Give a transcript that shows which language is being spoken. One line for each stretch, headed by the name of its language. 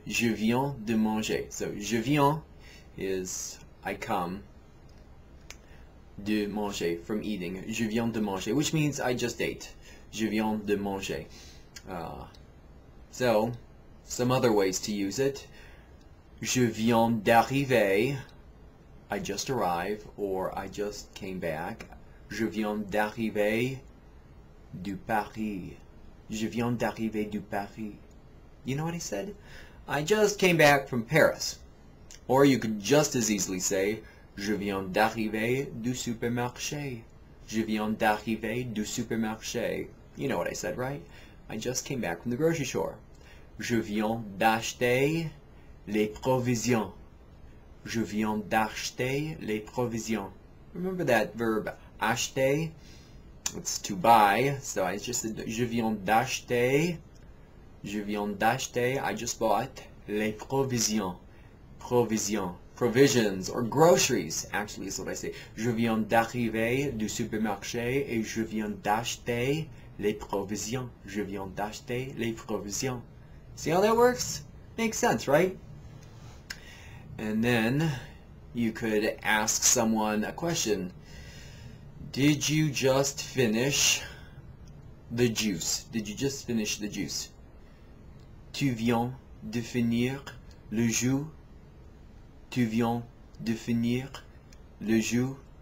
French: Je viens de manger. So je viens
English: is I come,
French: de manger,
English: from eating.
French: Je viens de manger,
English: which means I just ate.
French: Je viens de manger.
English: So some other ways to use it:
French: Je viens d'arriver.
English: I just arrived, or I just came back.
French: Je viens d'arriver du Paris. Je viens d'arriver du Paris.
English: You know what I said? I just came back from Paris. Or you could just as easily say,
French: Je viens d'arriver du supermarché. Je viens d'arriver du supermarché.
English: You know what I said, right? I just came back from the grocery store.
French: Je viens d'acheter les provisions. Je viens d'acheter les provisions.
English: Remember that verb acheter? It's to buy, so I just said
French: je viens d'acheter. Je viens d'acheter.
English: I just bought
French: les provisions. Provisions.
English: Provisions or groceries, actually, is what I say.
French: Je viens d'arriver du supermarché et je viens d'acheter les provisions. Je viens d'acheter les provisions.
English: See how that works? Makes sense, right? And then you could ask someone a question. Did you just finish the juice? Did you just finish the juice?
French: Tu viens de finir le jus? Tu viens de finir le jus?